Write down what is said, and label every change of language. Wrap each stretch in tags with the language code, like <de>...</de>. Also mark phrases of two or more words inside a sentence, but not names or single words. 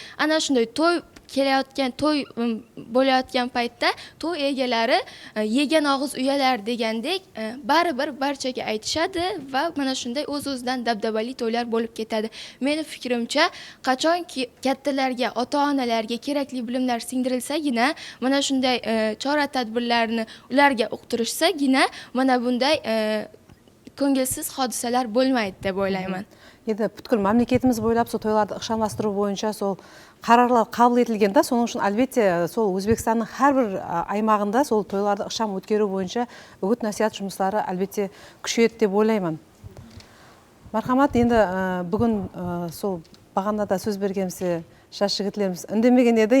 <uz>Ana shunday to'y kelayotgan, to'y bo'layotgan paytda to'y egalari yegan og'iz uyalar degandek baribir barchaga aytishadi va mana shunday o'z-o'zidan dabdabali to'ylar bo'lib ketadi. Meni fikrimcha, qachonki kattalarga, ota-onalarga kerakli bilimlar singdirilsagina, mana shunday chora-tadbirlarni ularga uqtirishsagina, mana bunday ko'ngilsiz hodisalar bo'lmaydi deb o'ylayman.</uz> <kaa>Енді бүткіл мемлекетіміз бойлап сол тойларды ықшамластыру бойынша сол қарарлар қабыл етілген да, соның үшін әлбетте сол Өзбекстанның әрбір аймағында сол тойларды ықшам өткеру бойынша үгіт насихат жұмыстары әлбетте күшейеді деп ойлаймын. Мархамат, енді бүгін сол бағанада сөз бергенімізде жас жігітлеріміз үндемеген еді.</kaa>